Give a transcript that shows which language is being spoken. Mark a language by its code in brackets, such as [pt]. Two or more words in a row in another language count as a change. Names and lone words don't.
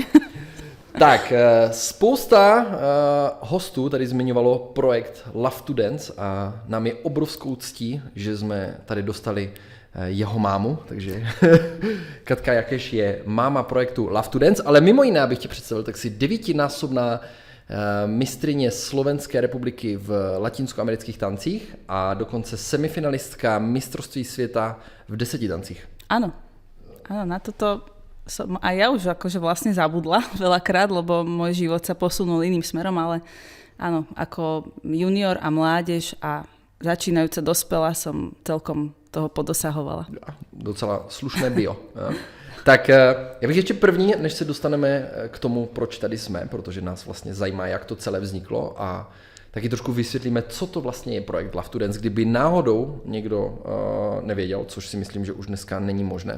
[cs] Tak, spousta hostů tady zmiňovalo projekt Love to Dance a nám je obrovskou ctí, že jsme tady dostali jeho mámu, takže Katka Jakeš je máma projektu Love to Dance, ale mimo jiné, abych tě představil, tak si 9násobná mistryně Slovenské republiky v latinskoamerických tancích a dokonce semifinalistka mistrovství světa v 10 tancích. [sk] Áno, na toto som aj ja už akože vlastne zabudla veľakrát, lebo môj život sa posunul iným smerom, ale áno, ako junior a mládež a začínajúca dospelá som celkom toho podosahovala. [cs] Docela slušné bio. Tak já bych ještě první, než se dostaneme k tomu, proč tady jsme, protože nás vlastně zajímá, jak to celé vzniklo a taky trošku vysvětlíme, co to vlastně je projekt Love to Dance, kdyby náhodou někdo nevěděl, což si myslím, že už dneska není možné.